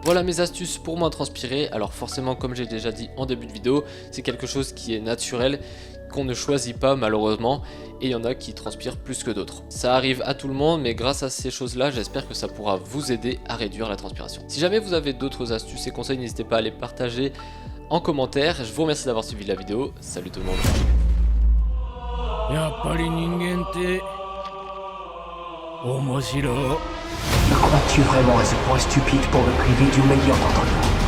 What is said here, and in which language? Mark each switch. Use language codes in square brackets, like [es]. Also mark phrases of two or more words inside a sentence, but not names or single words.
[fr] Voilà mes astuces pour moins transpirer. Alors forcément, comme j'ai déjà dit en début de vidéo, c'est quelque chose qui est naturel, qu'on ne choisit pas malheureusement, et il y en a qui transpirent plus que d'autres. Ça arrive à tout le monde, mais grâce à ces choses là, j'espère que ça pourra vous aider à réduire la transpiration. Si jamais vous avez d'autres astuces et conseils, n'hésitez pas à les partager en commentaire. Je vous remercie d'avoir suivi la vidéo. Salut tout le monde. [ja] やっぱり人間って面白い。 [fr] Le crois-tu vraiment à ce point stupide pour le priver du meilleur d'entre nous?